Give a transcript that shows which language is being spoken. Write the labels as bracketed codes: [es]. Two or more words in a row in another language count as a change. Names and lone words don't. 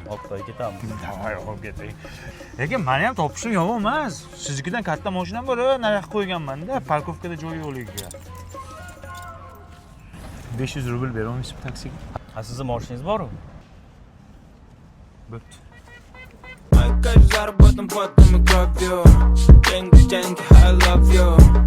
[uz] Xitoyga ketamiz. Davay, olib keting. Lekin meni ham topishim yomon emas. Siznikidan katta mashinam bor, narx qo'yganman-da, parkovkada joy yo'qligiga. 500 rubl berolmaysizmi taksiga? Ha, sizni mashinangiz bor-ku? Bo'pti. [ru] Мои заработан потом и кровью. Деньги, [en] I love you.